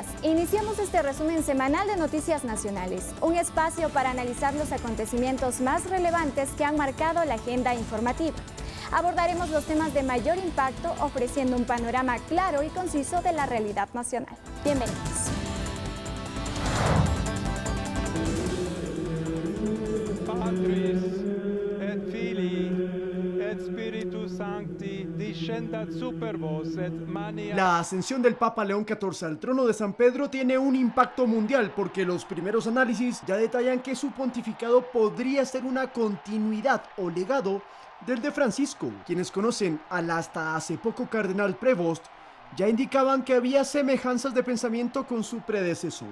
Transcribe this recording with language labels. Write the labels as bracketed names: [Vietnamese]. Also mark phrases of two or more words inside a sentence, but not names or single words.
[Spanish] Iniciamos este resumen semanal de Noticias Nacionales, un espacio para analizar los acontecimientos más relevantes que han marcado la agenda informativa. Abordaremos los temas de mayor impacto, ofreciendo un panorama claro y conciso de la realidad nacional. Bienvenidos. [Latin] Patris et Filii et Spiritus Sancti discendat super vos et mania. [Spanish] La ascensión del Papa León XIV al trono de San Pedro tiene un impacto mundial porque los primeros análisis ya detallan que su pontificado podría ser una continuidad o legado del de Francisco. Quienes conocen al hasta hace poco cardenal Prevost ya indicaban que había semejanzas de pensamiento con su predecesor.